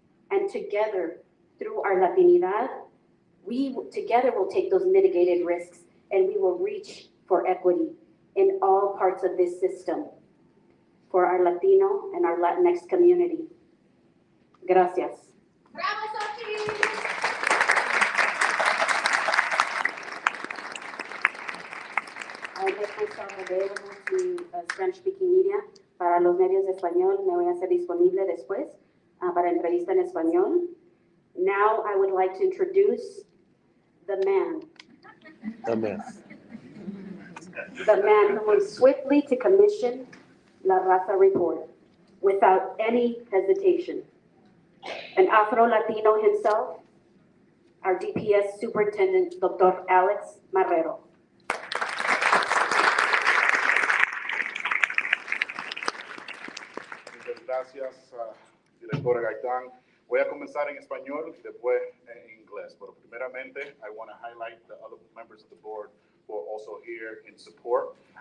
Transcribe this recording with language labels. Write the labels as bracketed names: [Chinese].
[English] And together, through our Latinidad, we together will take those mitigated risks and we will reach for equity in all parts of this system for our Latino and our Latinx community. [Spanish] Gracias. [English] Bravo, Xochitl! I make myself available to Spanish-speaking media. [Spanish] Para los medios de español, me voy a hacer disponible después para entrevista en español. [English] Now I would like to introduce the man. The man. The man who moved swiftly to commission La Raza Report without any hesitation. An Afro-Latino himself, our DPS Superintendent, Dr. Alex Marrero. [Spanish] Muchas gracias, directora Gaitán. Voy a comenzar en español y después en inglés. Pero primeramente, [English] I want to highlight the other members of the board who are also here in support.